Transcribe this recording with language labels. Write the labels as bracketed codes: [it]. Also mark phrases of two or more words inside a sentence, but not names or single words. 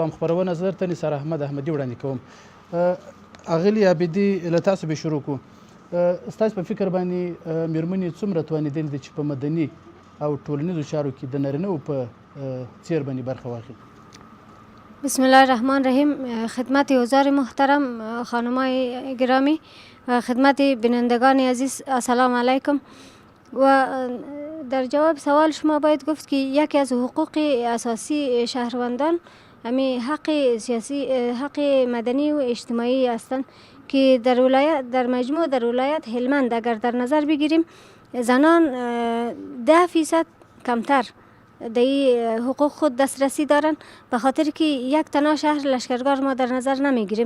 [ps] هم خپرونه زه درته نثار احمد احمدي وړاندې کوم. اغلې عابدي له تاسو به شروع کړو. ستاسو په فکر باندې میرمنې څومره توانېدلې دي چې په مدني او ټولنیزو چارو کې د نارینه‌وو په څېر باندې برخه واخلي؟ [ar] بسم الله الرحمن الرحیم. [fa] خدمت حضار محترم، خانمای گرامی و خدمت بینندگان عزیز، [ar] السلام علیکم. [fa] و در جواب سوال شما باید گفت که یکی از حقوق اساسی شهروندان همین حق سیاسی، حق مدنی و اجتماعی هستند که در مجموع در ولایت هلمند اگر در نظر بگیریم زنان 10% کمتر در حقوق خود دسترسی دارن، به خاطر که یک تنها شهر لشکرگاه ما در نظر نمیگیریم.